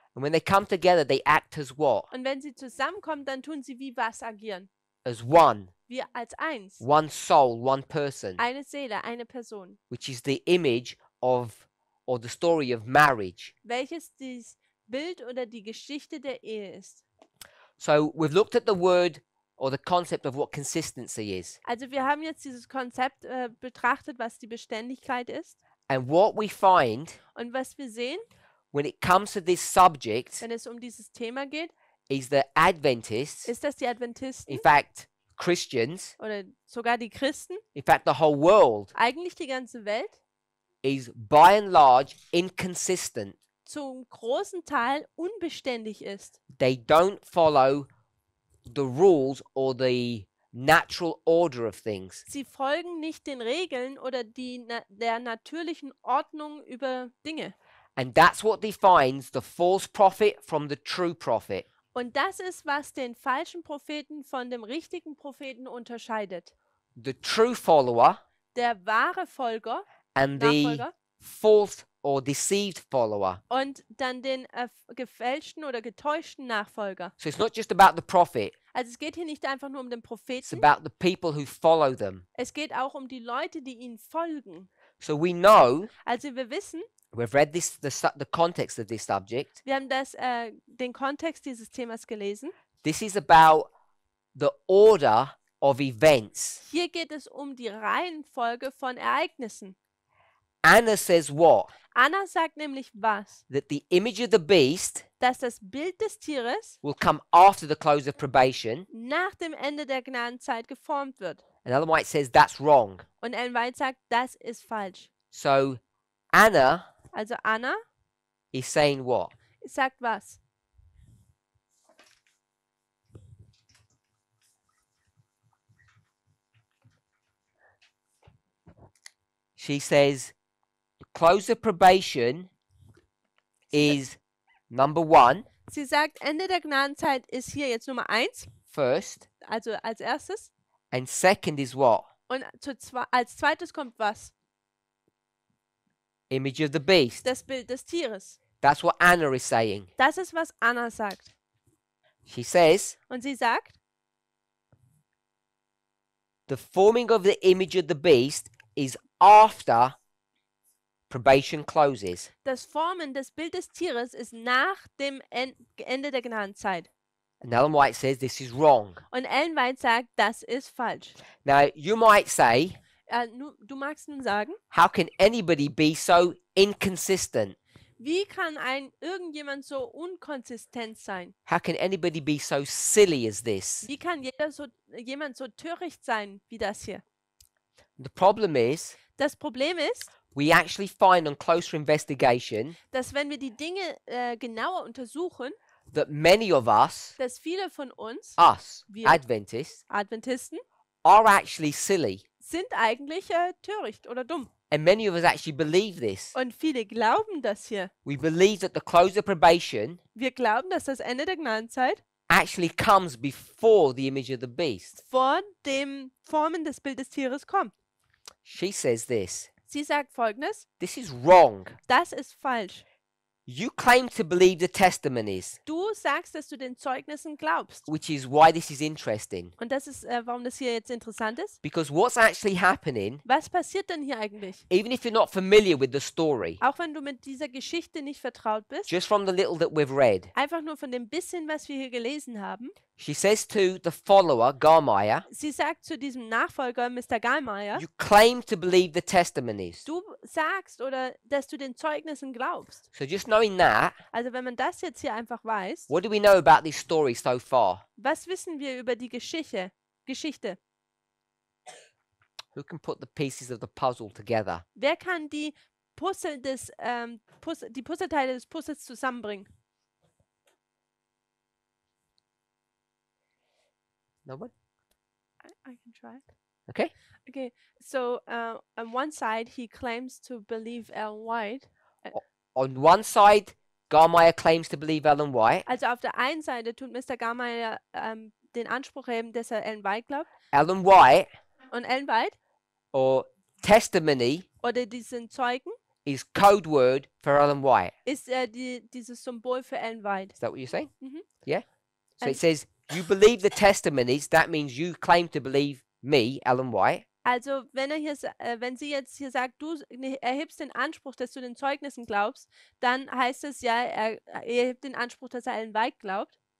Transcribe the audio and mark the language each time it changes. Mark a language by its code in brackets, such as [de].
[en] and when they come together, they act as what? [de] Und wenn sie zusammenkommen, dann tun sie wie was agieren. [en] As one, [de] Wir als eins. [en] one soul, one person, [de] Eine Seele, eine Person. [en] which is the image of or the story of marriage. [de] Welches das Bild oder die Geschichte der Ehe ist. [en] So we've looked at the word or the concept of what consistency is. [de] Also wir haben jetzt dieses Konzept betrachtet, was die Beständigkeit ist. [en] And what we find [de] Und was wir sehen, [en] when it comes to this subject [de] wenn es um dieses Thema geht, [en] is that Adventists, [de] ist, dass die Adventisten [en] in fact, Christians, [de] oder sogar die Christen, [en] in fact, the whole world [de] eigentlich die ganze Welt, [en] is by and large inconsistent. [de] zum großen Teil unbeständig ist. [en] They don't follow the rules or the natural order of things. [de] Sie folgen nicht den Regeln oder der natürlichen Ordnung über Dinge. [en] And that's what defines the false prophet from the true prophet. [de] Und das ist, was den falschen Propheten von dem richtigen Propheten unterscheidet. [en] The true follower [de] Der wahre Folger, [en] and the [de] Nachfolger [en] false or deceived follower. [de] und dann den gefälschten oder getäuschten Nachfolger. [en] So it's not just about the prophet, [de] Also es geht hier nicht einfach nur um den [en] it's [de] Propheten, [en] about the people who follow them. [de] es geht auch um die Leute, die ihnen folgen. [en] So we know, [de] Also wir wissen, [en] we've read this, the context of this subject. [de] wir haben den Kontext dieses Themas gelesen. [en] This is about the order of events. [de] Hier geht es um die Reihenfolge von Ereignissen. [en] Anna says what? [de] Anna sagt nämlich was? [en] That the image of the beast [de] Dass das Bild des Tieres [en] will come after the close of probation. [de] nach dem Ende der Gnadenzeit geformt wird. [en] And Ellen White says that's wrong. [de] Und Ellen White sagt, das ist falsch. [en] So Anna [de] Also Anna [en] is saying what? [de] sagt was? [en] She says the close of probation is number 1 [de] Sie sagt, Ende der Gnadenzeit ist hier jetzt Nummer 1, [en] first, [de] also als erstes. [en] and second is what? [de] Und als zweites kommt was? [en] Image of the beast. [de] Das Bild des Tieres. [en] That's what Anna is saying. [de] Das ist, was Anna sagt. [en] She says [de] Und sie sagt, [en] the forming of the image of the beast is after probation closes. [de] das Formen des Bild des Tieres ist nach dem Ende der Gnadenzeit. [en] And Ellen White says this is wrong. [de] Und Ellen White sagt, das ist falsch. [en] Now, you might say, [de] Du magst nun sagen, [en] how can anybody be so inconsistent? [de] wie kann irgendjemand so unkonsistent sein? [en] How can anybody be so silly as this? [de] Wie kann jemand so töricht sein wie das hier? [en] The problem is, [de] Das Problem ist, [en] we actually find on closer investigation [de] dass wenn wir die Dinge genauer untersuchen, [en] that many of us, [de] dass viele von uns, [en] us, [de] Wir. [en] Adventists, [de] Adventisten, [en] are actually silly. [de] sind eigentlich töricht oder dumm. [en] And many of us actually believe this. [de] Und viele glauben das hier. [en] We believe that the close of probation [de] Wir glauben, dass das Ende der Gnadenzeit [en] actually comes before the image of the beast. [de] vor dem Formen des Bildes Tieres kommt. [en] She says this. [de] Sie sagt Folgendes, [en] This is wrong. [de] das ist falsch. [en] You claim to believe the testimonies, [de] Du sagst, dass du den Zeugnissen glaubst. [en] which is why this is interesting. [de] Und das ist, warum das hier jetzt interessant ist. [en] Because what's actually happening, [de] Was passiert denn hier eigentlich? [en] even if you're not familiar with the story, [de] Auch wenn du mit dieser Geschichte nicht vertraut bist, [en] just from the little that we've read, [de] einfach nur von dem bisschen, was wir hier gelesen haben. [en] she says to the follower, Garmaya, [de] Sie sagt zu diesem Nachfolger, Mr. Gallmeier, [en] you claim to believe the testimonies. [de] du sagst oder dass du den Zeugnissen glaubst. [en] So just knowing that, [de] Also wenn man das jetzt hier einfach weiß, [en] what do we know about this story so far? [de] was wissen wir über die Geschichte? [en] Who can put the pieces of the puzzle together? Wer kann die Puzzleteile des Puzzles zusammenbringen? No one? I can try. Okay. Okay, so on one side he claims to believe Ellen White. On one side, Garmaya claims to believe Ellen White. [de] Also auf der einen Seite tut Mr. Gallmeier den Anspruch heben, dass er Ellen White glaubt. [en] Ellen White, [de] Und Ellen White [en] or testimony, [de] oder diesen Zeugen [en] is code word for Ellen White. [de] ist dieses Symbol für Ellen White. [en] Is that what you're saying? Mhm. Yeah. So it And- says you believe the testimonies. That means you claim to believe me, Ellen White. [de] Also wenn sie jetzt hier sagt, du erhebst den Anspruch, dass du den Zeugnissen glaubst, dann heißt es ja, er erhebt den Anspruch, dass er Ellen White glaubt.